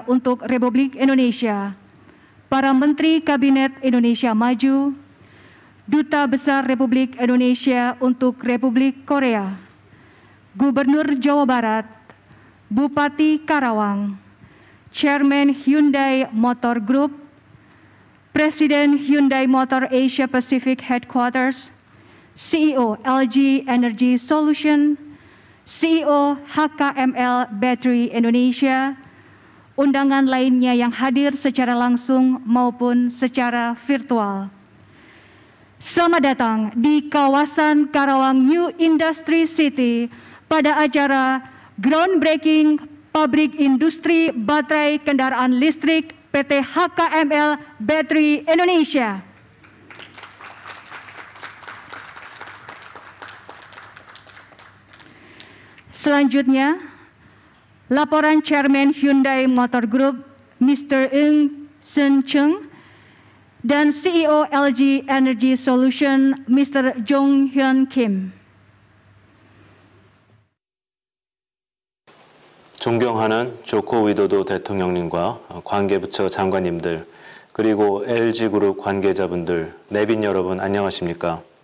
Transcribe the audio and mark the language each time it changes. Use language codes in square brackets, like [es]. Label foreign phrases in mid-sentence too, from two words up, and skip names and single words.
[id] untuk Republik Indonesia, para Menteri Kabinet Indonesia Maju, Duta Besar Republik Indonesia untuk Republik Korea, Gubernur Jawa Barat, Bupati Karawang, Chairman Hyundai Motor Group, Presiden Hyundai Motor Asia Pacific Headquarters, CEO LG Energy Solution, CEO HKML Battery Indonesia, undangan lainnya yang hadir secara langsung maupun secara virtual. Selamat datang di kawasan Karawang New Industry City pada acara Groundbreaking Pabrik Industri Baterai Kendaraan Listrik PT HKML Battery Indonesia. Selanjutnya, laporan Chairman Hyundai Motor Group, Mr. Eun Seung Chung, dan CEO LG Energy Solution, Mr. Jong Hyun Kim. [ko] 존경하는 조코 위도도 대통령님과 관계부처 장관님들, 그리고 LG그룹 관계자분들, 내빈 여러분 안녕하십니까?